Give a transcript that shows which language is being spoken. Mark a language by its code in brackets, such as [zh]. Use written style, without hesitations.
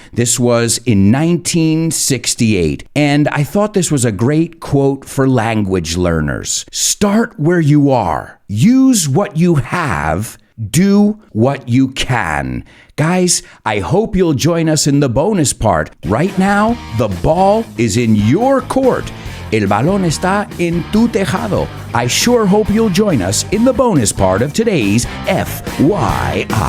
[en] This was in 1968. And I thought this was a great quote for language learners. Start where you are. Use what you have. Do what you can. Guys, I hope you'll join us in the bonus part. Right now, the ball is in your court. [es] El balón está en tu tejado. [en] I sure hope you'll join us in the bonus part of today's FYI.